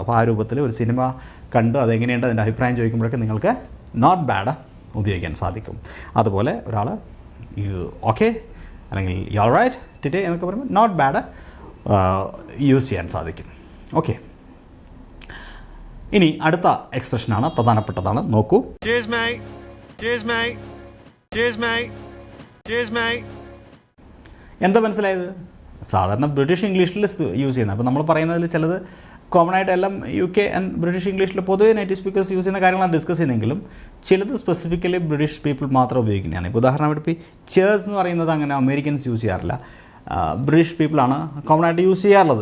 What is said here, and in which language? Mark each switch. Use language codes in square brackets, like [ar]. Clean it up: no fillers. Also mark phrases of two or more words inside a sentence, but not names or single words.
[ml] അപ്പോൾ ആ രൂപത്തിൽ ഒരു സിനിമ കണ്ടു അതെങ്ങനെയുണ്ട് അതിൻ്റെ അഭിപ്രായം ചോദിക്കുമ്പോഴൊക്കെ നിങ്ങൾക്ക് [en] not bad [ml] ഉപയോഗിക്കാൻ സാധിക്കും. അതുപോലെ ഒരാൾ [en] you okay [ml] അല്ലെങ്കിൽ [en] you all right today [ml] എന്നൊക്കെ പറയുമ്പോൾ [en] not bad use [ml] ചെയ്യാൻ സാധിക്കും. ഓക്കെ, ഇനി അടുത്ത എക്സ്പ്രഷനാണ്, പ്രധാനപ്പെട്ടതാണ്. നോക്കൂ. [en] Cheers, mate. Cheers, mate. Cheers, mate. Cheers, mate. [ml] എന്താ മനസ്സിലായത്? സാധാരണ [en] British English use [ml] ചെയ്യുന്നത്. അപ്പോൾ നമ്മൾ പറയുന്നതിൽ ചിലത് കോമൺ ആയിട്ട് എല്ലാം [en] UK and British English [ml] പൊതുവെ [en] native speakers use [ml] ചെയ്യുന്ന കാര്യങ്ങളാണ് ഡിസ്കസ് ചെയ്യുന്നതെങ്കിലും ചിലത് [en] specifically British people [ml] മാത്രം ഉപയോഗിക്കുന്നതാണ്. ഇപ്പോൾ ഉദാഹരണമായിട്ട് ഇപ്പോൾ ചേഴ്സ് എന്ന് പറയുന്നത് അങ്ങനെ [en] Americans use [ml] ചെയ്യാറില്ല, [en] British people [ml] കോമൺ ആയിട്ട് യൂസ് ചെയ്യാറുള്ളത്.